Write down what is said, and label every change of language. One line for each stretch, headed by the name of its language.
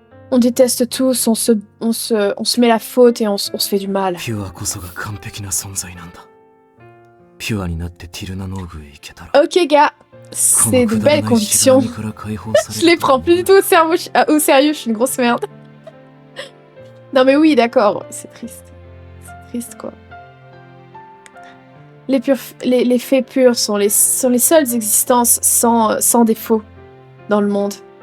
French: On déteste tous, on se met la faute et on se fait du mal.
Japanese: ピュアこそが完璧な存在なんだ。ピュアになってティルナノーグへ行けたら。
French: Ok, gars, c'est de belles convictions. Je les prends plus du tout au sérieux, je suis une grosse merde. Non mais oui, d'accord, c'est triste. C'est triste, quoi. Les fées pures sont les seules existences sans défaut dans le monde.